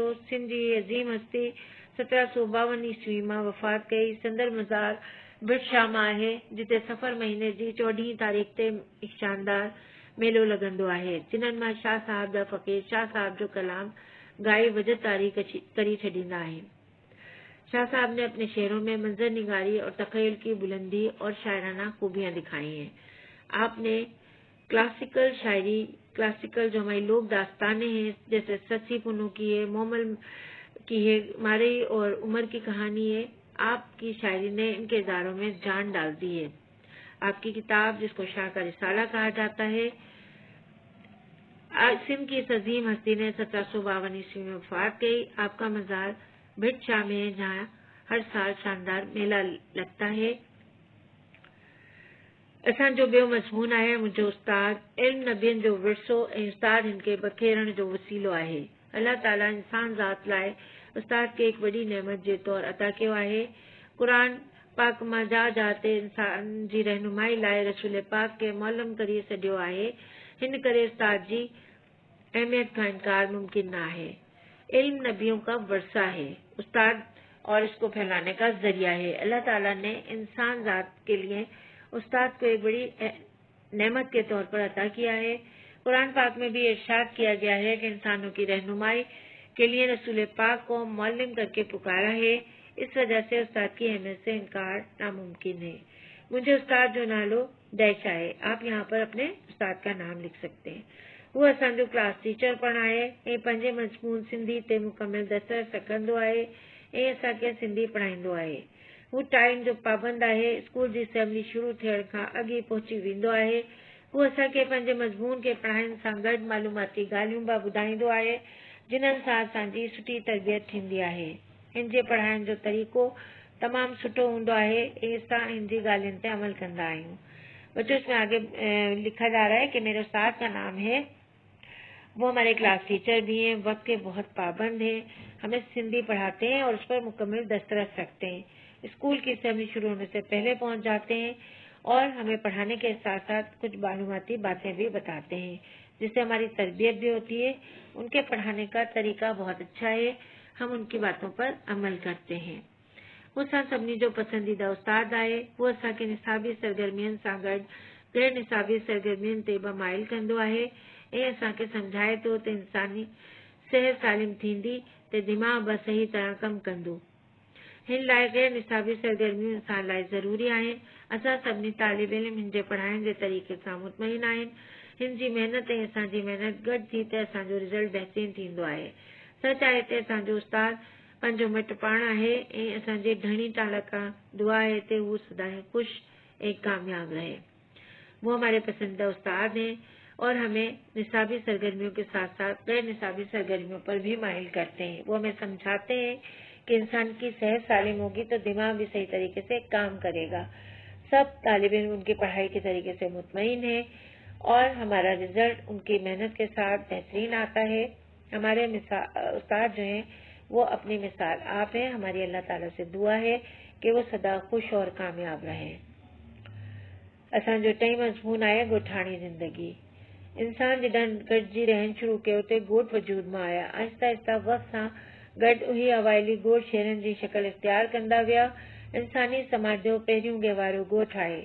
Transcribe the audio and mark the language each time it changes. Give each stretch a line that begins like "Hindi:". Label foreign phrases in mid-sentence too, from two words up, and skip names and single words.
Sindhi: सिंध जी अज़ीम हस्ती 1752 ईस्वी मां वफ़ात कई। संदर मज़ार भिट शाह में आहे, जिते सफ़र महीने जी 14 तारीख़ ते शानदार मेलो लॻंदो आहे। जिन्हनि मां शाह साहब जा फ़क़ीर शाह साहब जो कलाम गाए वजद तारीख़ करी छॾींदा आहिनि।
Urdu: شاہ صاحب نے اپنے شعروں میں منظر نگاری اور تخیل کی بلندی اور شاعرانہ خوبیاں دکھائی ہیں. آپ نے کلاسیکل شاعری، کلاسیکل جو ہماری لوک داستانیں ہیں، جیسے سسی پنوں کی ہے، مومل کی ہے، ماروی اور عمر کی کہانی ہے، آپ کی شاعری نے ان کرداروں میں جان ڈال دی ہے. آپ کی کتاب، جس کو شاہ کا رسالہ کہا جاتا ہے، سندھ کی اس عظیم ہستی نے 1752 عیسوی میں وفات گئی. آپ کا مزار بھٹ شاہ میں ہے، جہاں ہر سال شاندار میلہ لگتا ہے.
Sindhi: असांजो ॿियो मज़मून आहे मुंहिंजो उस्ताद, इल्म नबियनि जो विरसो ऐं उस्ताद हिन खे बखेरण जो वसीलो आहे। अल्लाह ताला इंसान ज़ात लाइ उस्ताद खे हिकु वॾी नेमत जे तौरु अता कयो आहे। क़ुरान पाक मां जा ते इंसान जी रहनुमाई लाइ रसूल पाक खे मौलम करे छॾियो आहे। हिन करे उस्ताद जी अहमियत का इनकार मुमकिन न आहे।
Urdu: علم نبیوں کا ورثہ ہے، استاد اور اس کو پھیلانے کا ذریعہ ہے. اللہ تعالیٰ نے انسان ذات کے لیے استاد کو ایک بڑی نعمت کے طور پر عطا کیا ہے. قرآن پاک میں بھی ارشاد کیا گیا ہے کہ انسانوں کی رہنمائی کے لیے رسول پاک کو معلم کر کے پکارا ہے. اس وجہ سے استاد کی اہمیت سے انکار ناممکن ہے.
Sindhi: मुझे उस्ताद जो नालो डैश आहे,
Urdu: آپ یہاں پر اپنے استاد کا نام لکھ سکتے ہیں.
Sindhi: वो असांजो क्लास टीचर पण आहे ऐं पंहिंजे मज़मून सिंधी ते मुकमिल दस्तरस रखंदो आहे ऐं असांखे सिंधी पढ़ाईंदो आहे। हू टाइम जो पाबंद आहे। स्कूल जी असेंबली शुरू थियण खां अॻु ई पहुची वेंदो आहे। हू असांखे पंहिंजे मज़मून खे पढ़ाइण सां गॾु मालूमाती ॻाल्हियूं बि ॿुधाईंदो आहे, जिन्हनि सां असांजी सुठी तरबियत थींदी आहे। हिन जे पढ़ाइण जो तरीक़ो तमामु सुठो हूंदो आहे ऐं असां हिन जी ॻाल्हियुनि ते अमल कंदा आहियूं।
Urdu: بچو، اس میں آگے لکھا جا رہا ہے کہ میرے استاد کا نام ہے، وہ ہمارے کلاس ٹیچر بھی ہیں، وقت کے بہت پابند ہیں، ہمیں سندھی پڑھاتے ہیں اور اس پر مکمل دسترس رکھتے ہیں. سکول کی اسمبلی شروع ہونے سے پہلے پہنچ جاتے ہیں اور ہمیں پڑھانے کے ساتھ ساتھ کچھ معلوماتی باتیں بھی بتاتے ہیں، جس سے ہماری تربیت بھی ہوتی ہے. ان کے پڑھانے کا طریقہ بہت اچھا ہے، ہم ان کی باتوں پر عمل کرتے ہیں.
Sindhi: हू असां सभिनी जो पसंदीदा उस्ताद आहे। उहो असांखे निसाबी सरगर्मियुनि सां गॾु गैर निसाबी सरगर्मियुनि ते बि माइल कंदो आहे ऐं असांखे सम्झाए थो त इंसानी सिहत सालिम थींदी त दिमाग़ बि सही तरह कमु कंदो। हिन लाइ गैर निसाबी सरगर्मियूं इंसान लाइ ज़रूरी आहिनि। असां सभिनी तालिब इल्म हिन जे पढ़ाइण जे तरीक़े सां मुतमइन आहिनि। हिन जी महिनत ऐं असांजी महिनत गॾु थी त असांजो रिज़ल्ट बहितरीन थींदो आहे। सच आहे त असांजो उस्ताद पंहिंजो मिट पाण आहे ऐं असांजे धणी टाल खां दुआ आहे त हू सदाईं ख़ुशि ऐं कामयाब रहे।
Urdu: وہ ہمارے پسندیدہ استاد ہیں اور ہمیں نصابی سرگرمیوں کے ساتھ ساتھ غیر نصابی سرگرمیوں پر بھی مائل کرتے ہیں. وہ ہمیں سمجھاتے ہیں کہ انسان کی صحت سالم ہوگی تو دماغ بھی صحیح طریقے سے کام کرے گا. سب طالب علم ان کی پڑھائی کے طریقے سے مطمئن ہے اور ہمارا رزلٹ ان کی محنت کے ساتھ بہترین آتا ہے. ہمارے استاد جو ہیں وہ اپنی مثال آپ ہیں. ہماری اللہ تعالیٰ سے دعا ہے کہ وہ سدا خوش اور کامیاب رہیں.
Sindhi: असांजो टई मज़मून आहे ॻोठाणी ज़िंदगी। इंसान जॾहिं गॾिजी रहण शुरू कयो त ॻोठ वजूद में आया। आहिस्ता आहिस्ता वक़्त सां गॾु उही अवाइली ॻोठ शहरनि जी शक्ल इख्तियार कंदा विया। इंसानी समाज जो पहिरियों गहवारो ॻोठ आहे।